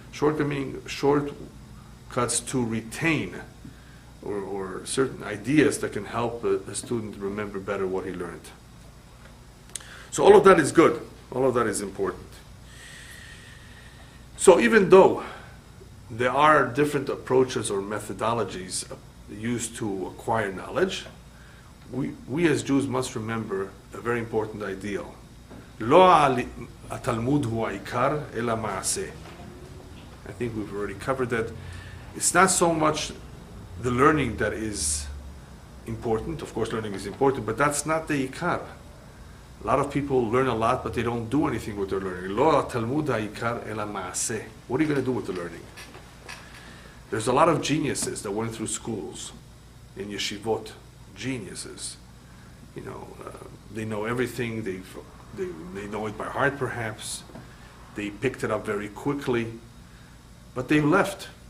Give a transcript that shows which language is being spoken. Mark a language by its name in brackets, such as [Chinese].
[English] Shortcut meaning shortcuts to retain or certain ideas that can help a student remember better what he learned. So all of that is good. All of that is important. So even though there are different approaches or methodologies used to acquire knowledge, we as Jews must remember a very important ideal. [Hebrew] Lo התלמוד הוא העיקר, אלא מעשה. [English] I think we've already covered that. It's not so much the learning that is important. Of course, learning is important, but that's not the ikar. A lot of people learn a lot, but they don't do anything with their learning. [Hebrew] Lo התלמוד העיקר, אלא מעשה. [English] What are you going to do with the learning? There's a lot of geniuses that went through schools, in yeshivot, geniuses. You know, they know everything. They know it by heart, perhaps. They picked it up very quickly, but they've left.